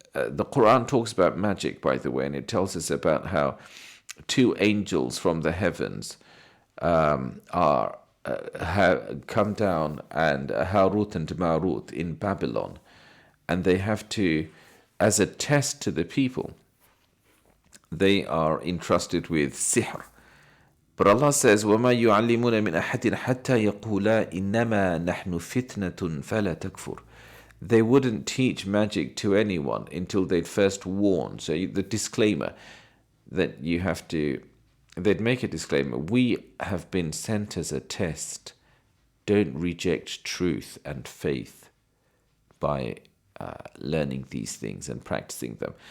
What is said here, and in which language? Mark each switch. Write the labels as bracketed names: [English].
[English] And the Quran talks about magic, by the way, and it tells us about how two angels from the heavens have come down, and Harut and Marut in Babylon, and they have to, as a test to the people, they are entrusted with sihr. But Allah says, [Arabic] وَمَا يُعَلِّمُونَ مِنْ أَحَدٍ حَتَّى يَقُولَا إِنَّمَا نَحْنُ فِتْنَةٌ فَلَا تَكْفُرْ. [English] They wouldn't teach magic to anyone until they'd first warn. So the disclaimer that you have to, they'd make a disclaimer. We have been sent as a test. Don't reject truth and faith by learning these things and practicing them.